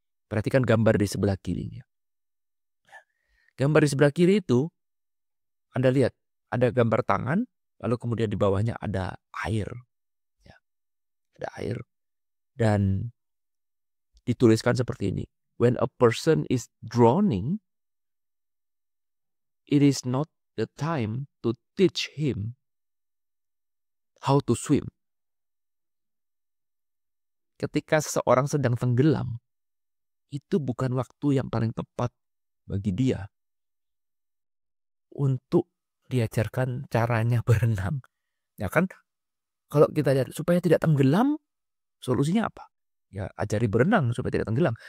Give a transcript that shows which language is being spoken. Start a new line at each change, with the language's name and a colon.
Indonesian: Perhatikan gambar di sebelah kirinya. Gambar di sebelah kiri itu Anda lihat ada gambar tangan, lalu kemudian di bawahnya ada air. Ya, ada air dan dituliskan seperti ini.
English: When a person is drowning, it is not the time to teach him how to swim.
Indonesian: Ketika seseorang sedang tenggelam, itu bukan waktu yang paling tepat bagi dia untuk diajarkan caranya berenang. Ya kan? Kalau kita lihat supaya tidak tenggelam, solusinya apa? Ya ajari berenang supaya tidak tenggelam.